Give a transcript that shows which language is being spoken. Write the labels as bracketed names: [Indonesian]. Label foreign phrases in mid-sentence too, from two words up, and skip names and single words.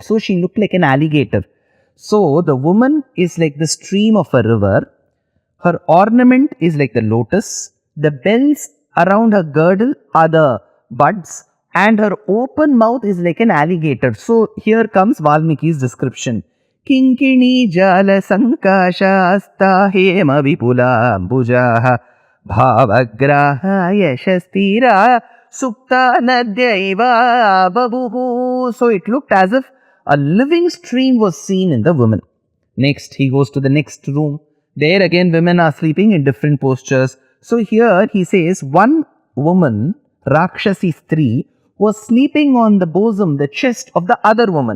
[English] So she looked like an alligator. So the woman is like the stream of a river. Her ornament is like the lotus. The bells around her girdle are the buds. And her open mouth is like an alligator. So here comes Valmiki's description. [Sanskrit] किंकिणी जाल संकाश अस्त हेम विपुल अम्बुजः भावग्राह यशस्तीर सुप्ता नद्येव बभुः. [English] So it looked as if a living stream was seen in the woman. Next, he goes to the next room. There again women are sleeping in different postures. So here he says one woman, [Sanskrit] राक्षसी स्त्री, [English] was sleeping on the bosom, the chest of the other woman.